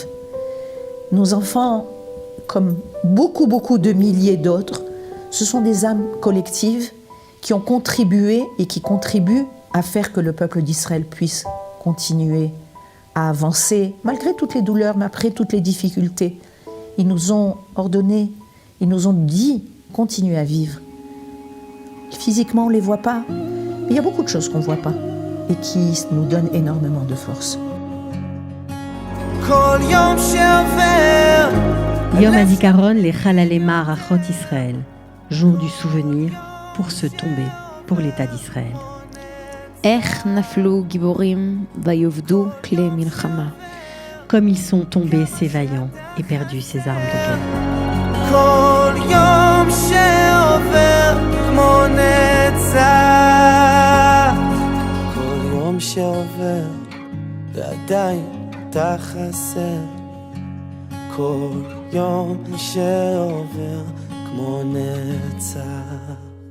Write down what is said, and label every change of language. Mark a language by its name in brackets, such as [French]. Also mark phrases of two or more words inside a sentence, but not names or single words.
[French] Nos enfants, comme beaucoup de milliers d'autres, ce sont des âmes collectives qui ont contribué et qui contribuent à faire que le peuple d'Israël puisse continuer à avancer, malgré toutes les douleurs, malgré toutes les difficultés. Ils nous ont ordonné, ils nous ont dit, continuez à vivre. Physiquement, on ne les voit pas, mais il y a beaucoup de choses qu'on ne voit pas et qui nous donnent énormément de force. [Hebrew] כל יום שעובר יום הזיכרון לחללי מערכות ישראל, [French] jour du souvenir pour se tomber pour l'État d'Israël. [Hebrew] איך נפלו גיבורים ויאבדו כלי מלחמה. [French] Comme ils sont tombés ces vaillants et perdus ces armes de guerre. [Hebrew] כל יום שעובר כמו נצח, כל יום שעובר ועדיין אתה חסר, כל יום שעובר כמו נצח.